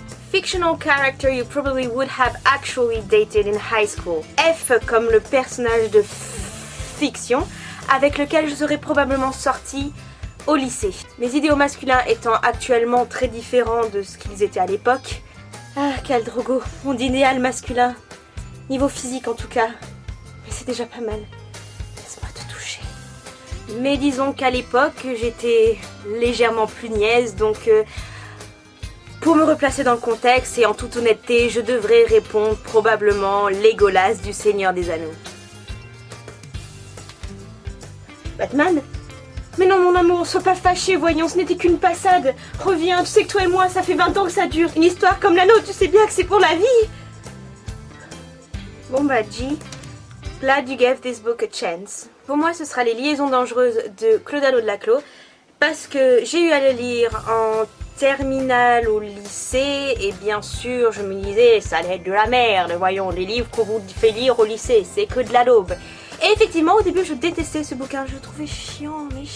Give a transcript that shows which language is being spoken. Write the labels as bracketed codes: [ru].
[en] Fictional character you probably would have actually dated in high school. [fr] F comme le personnage de fiction avec lequel je serais probablement sortie au lycée. Mes idéaux masculins étant actuellement très différents de ce qu'ils étaient à l'époque. Ah, quel drogo, mon idéal masculin. Niveau physique en tout cas. Mais c'est déjà pas mal. Laisse-moi te toucher. Mais disons qu'à l'époque, j'étais légèrement plus niaise, donc... pour me replacer dans le contexte et en toute honnêteté, je devrais répondre probablement Legolas du Seigneur des Anneaux. Batman? Mais non mon amour, sois pas fâché, voyons, ce n'était qu'une passade. Reviens, tu sais que toi et moi, ça fait 20 ans que ça dure. Une histoire comme la nôtre, tu sais bien que c'est pour la vie. Bon bah [en] G, glad you gave this book a chance. [fr] Pour moi, ce sera Les Liaisons dangereuses de Claude Allo de Laclos. Parce que j'ai eu à le lire en terminale au lycée. Et bien sûr, je me disais, ça allait être de la merde. Voyons, les livres qu'on vous fait lire au lycée, c'est que de la daube. Et effectivement, au début, je détestais ce bouquin. Je le trouvais chiant.